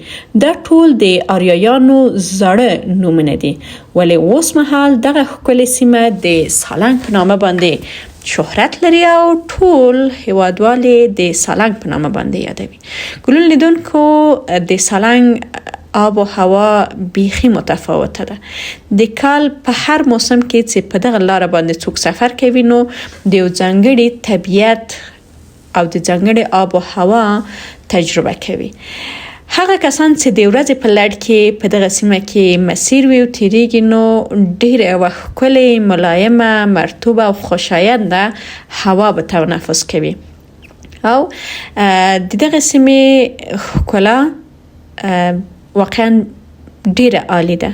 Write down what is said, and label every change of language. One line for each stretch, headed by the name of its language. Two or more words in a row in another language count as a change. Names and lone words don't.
Pashto: دا ټول د آریایانو زړه نومونه دي ولی اوس مهال دغه ښکلې سیمه د سالنګ په نامه باندې شهرت لري او ټول هیوادوالو د سالنګ په نامه باندې یادوي. ګلونو لیدونکو د سالنګ آب و هوا بیخي متفاوته ده. د کال په هر موسم کې چې په دغه لار باندې څوک سفر کوي نو د یو ځانګړي طبیعت او د ځانګړي آب و هوا تجربه کوي. هغه کسان چې د ورځې په لړ کې په دغه سیمه کې مسیر وي او تیریږي نو ډیره ښکلې، ملایمه، مرطوبه او خوشاینده هوا به تنفس کوي او د دغه سیمې ښکلا واقعا ډیره عالی ده.